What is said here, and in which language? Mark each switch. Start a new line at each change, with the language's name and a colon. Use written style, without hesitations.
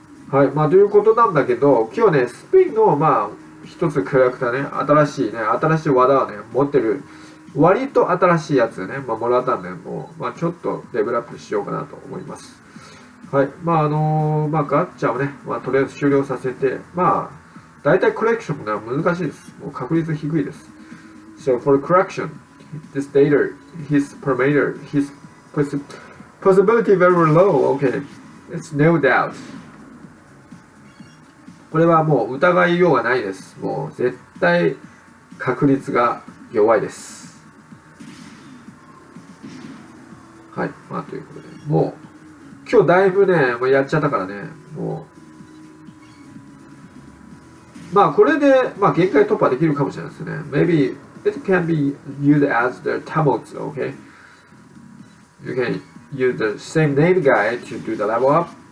Japanese: はい、まあ、ということなんだけど、今日ね、スピンの、まあ、一つキャラクターね、新しい技をね、持ってる、割と新しいやつね、まあ、もらったんで、もう、まあ、ちょっとレベルアップしようかなと思います。はい。まあ、まあ、ガッチャをね、まあ、とりあえず終了させて、まあ、大体コレクションが難しいです。もう確率低いです。
English: So, for correction, this data, his parameter, his possibility very low. Okay. It's no doubt.
Japanese: これはもう疑いようがないです。もう絶対確率が弱いです。はい。まあ、ということで、もう、今日だいぶね、もうやっちゃったからね、もう。まあ、これで、まあ、限界突破できるかもしれないですね。
English: Maybe it can be used as the tumults, okay? You can use the same name guy to do the level up.